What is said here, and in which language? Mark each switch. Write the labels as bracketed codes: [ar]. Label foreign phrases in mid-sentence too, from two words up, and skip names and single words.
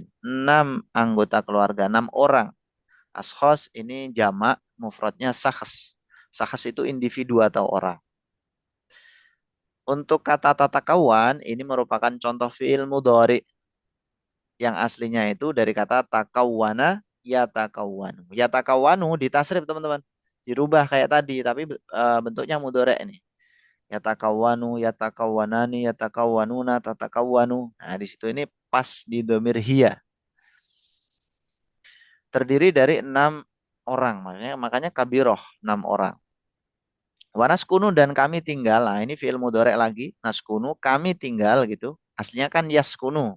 [id] 6 anggota keluarga, 6 orang. Ashkhas ini jamak, mufradnya sakhs. Sakhs itu individu atau orang. Untuk kata tatakawan ini merupakan contoh [ar] فعل مضارع [id] yang aslinya itu dari kata [ar] تكوّن يتكوّن. [id] Yatakawwanu ditasrif teman-teman. Dirubah kayak tadi tapi bentuknya mudhari ini. [ar] يتكوّن، يتكوّنان، يتكوّنون، تتكوّن. [id] Nah, di situ ini pas di [ar] ضمير هي. [id] Terdiri dari 6 orang, makanya kabiroh 6 orang. Wanaskunu dan kami tinggal. Nah, ini [ar] فعل مضارع [id] lagi. Naskunu kami tinggal gitu. Aslinya kan yaskunu.